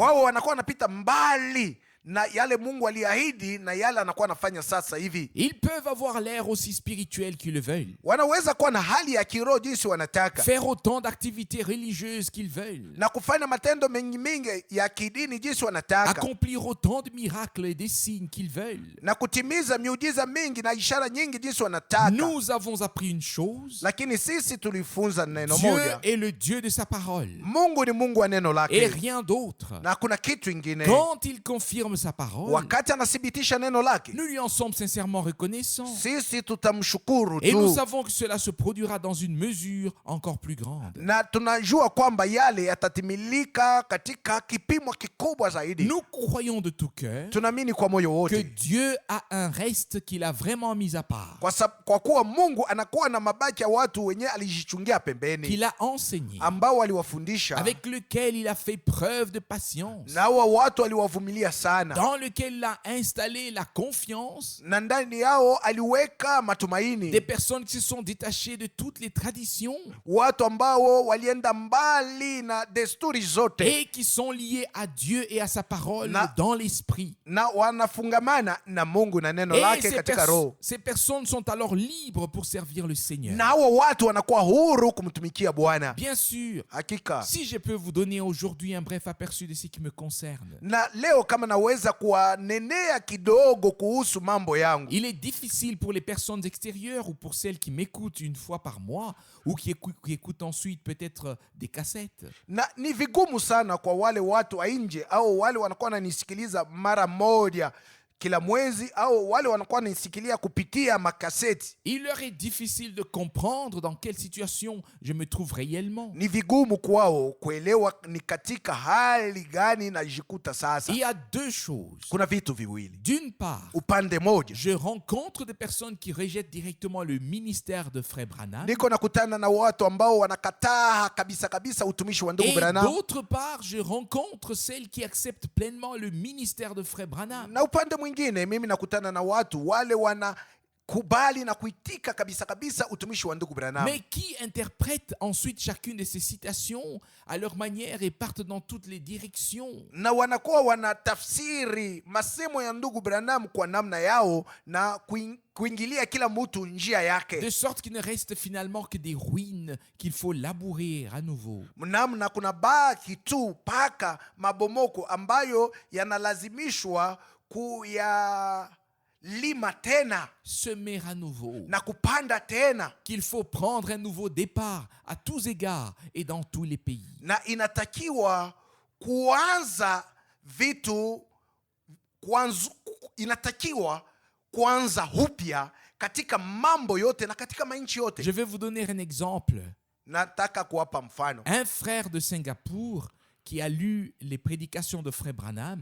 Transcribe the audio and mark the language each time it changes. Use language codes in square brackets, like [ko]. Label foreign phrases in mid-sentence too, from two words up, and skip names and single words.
[sw] wao wanakuwa wanapita mbali na yale Mungu aliahidi na yale anakuwa anafanya sasa hivi. [fr] Ils peuvent avoir l'air aussi spirituel qu'ils le veulent, [sw] Wanaweza kuwa na hali ya kiroho jinsi wanataka, [fr] faire autant d'activités religieuses qu'ils veulent, [sw] na kufanya matendo mengi mengi ya kidini jinsi wanataka, [fr] accomplir autant de miracles et des signes qu'ils veulent. [sw] na kutimiza miujiza mingi na ishara nyingi jinsi wanataka. [fr] Nous avons appris une chose: [sw] Lakini sisi tulifunza neno [fr] Dieu [sw] moja, [fr] est le Dieu de sa parole [sw] Mungu ni Mungu wa neno [fr] et [sw] lake [fr] rien d'autre. [sw] na kuna kitu ingine. [fr] Quand il confirme sa parole, [sw] Wakati anathibitisha neno lake, [fr] nous lui en sommes sincèrement reconnaissants. [sw] sisi tutamshukuru [fr] Et nous [sw] tu, [fr] savons que cela se produira dans une mesure encore plus grande. [sw] na tunajua kwamba yale yatatimilika katika kipimo kikubwa zaidi. [fr] Nous croyons de tout cœur [sw] Tunaamini kwa moyo [fr] que [sw] wote [fr] Dieu a un reste qu'il a vraiment mis à part, [sw] kwa kuwa Mungu anakuwa na mabaki ya watu wenye alijichungia pembeni, [fr] qu'il a enseigné, [sw] ambao waliwafundisha, [fr] avec lequel il a fait preuve de patience, [sw] na hawa watu waliwavumilia sana, sana, [fr] dans lequel il a installé la confiance, [sw] na ndani yao aliweka matumaini. [fr] des personnes qui se sont détachées de toutes les traditions [sw] Watu ambao walienda mbali na desturi zote [fr] et qui sont liés à Dieu et à sa parole dans l'esprit. [sw] na wanafungamana na Mungu na neno [fr] Et [sw] lake katika roho. [fr] ces personnes sont alors libres pour servir le Seigneur. [sw] Na hao watu wanakuwa huru kumtumikia Bwana. [fr] Bien sûr, [sw] Hakika. [fr] si je peux vous donner aujourd'hui un bref aperçu de ce qui me concerne. [sw] Na leo kama naweza kuwanenea kidogo kuhusu mambo yangu. [fr] Il est difficile pour les personnes extérieures ou pour celles qui m'écoutent une fois par mois ou qui écoutent ensuite peut-être des cassettes. [sw] Na ni vigumu sana kwa wale watu wa nje au wale wanakuwa wananisikiliza mara moja kila mwezi au wale wanakuwa wananisikilia kupitia makaseti. [fr] Il leur est difficile de comprendre dans quelle situation je me trouve réellement. [sw] Ni vigumu kwao kuelewa ni katika hali gani najikuta sasa. [fr] Il y a deux choses. [sw] Kuna vitu viwili. [fr] D'une part, [sw] Upande moja, [fr] je rencontre des personnes qui rejettent directement le ministère de Frère Branham. [sw] niko nakutana na watu ambao wanakataa kabisa kabisa utumishi wa ndugu [fr] Et [sw] Branham. [fr] d'autre part, je rencontre celles qui acceptent pleinement le ministère de Frère Branham. [sw] Na upande mwingine mimi nakutana na watu wale wanakubali na kuitika kabisa kabisa utumishi wa ndugu Branham, [fr] mais qui interprètent ensuite chacune de ces citations à leur manière et partent dans toutes les directions. [sw] na wanakuwa wanatafsiri masemo ya ndugu Branham kwa namna yao na kuingilia kila mtu njia yake, [fr] De sorte qu'il ne reste finalement que des ruines qu'il faut labourer à nouveau. [sw] namna kuna baki tu paka mabomoko ambayo yanalazimishwa kuyalima tena [fr] Semer à nouveau. [sw] na kupanda tena, [fr] Qu'il faut prendre un nouveau départ à tous égards et dans tous les pays. [sw] na inatakiwa kuanza vitu inatakiwa kuanza upya katika mambo yote na katika manchi yote. [fr] Je vais vous donner un exemple. [sw] Nataka kuwapa mfano. [fr] Un frère de Singapour qui a lu les prédications de Frère Branham